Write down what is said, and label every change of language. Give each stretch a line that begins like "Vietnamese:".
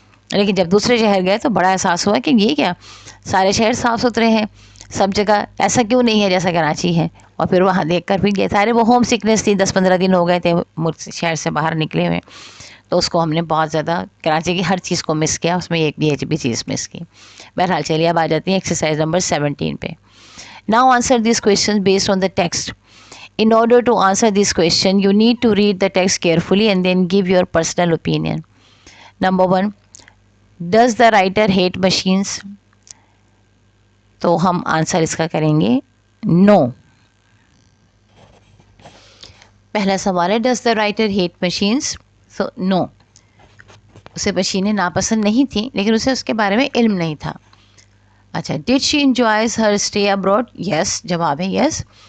Urdu: لیکن جب دوسرے شہر گئے تو بڑا احساس ہوا کہ یہ کیا, سارے شہر صاف ستھرے ہیں, سب جگہ ایسا کیوں نہیں ہے جیسا کراچی ہے. اور پھر وہاں دیکھ کر پھر یہ سارے وہ ہوم سکنس تھی, 10-15 دن ہو گئے تھے شہر سے باہر نکلے ہوئے, تو اس کو ہم نے بہت زیادہ کراچی کی ہر چیز کو مس کیا, اس میں ایک بھی بھی چیز مس کی. بہرحال چلیے اب آ جاتی ہیں ایکسرسائز نمبر 17 پہ.
English: Now answer these questions based on the text. In order to answer this question, you need to read the text carefully and then give your personal opinion. Number 1, does the writer hate machines?
Urdu: تو ہم answer اس کا کریں گے نو. پہلا سوال ہے
English: Does the writer hate machines?
Urdu: سو نو, اسے مشینیں ناپسند نہیں تھیں لیکن اسے اس کے بارے میں علم نہیں تھا.
English: اچھا, did she enjoys her stay abroad? Yes,
Urdu: جواب ہے
English: Yes.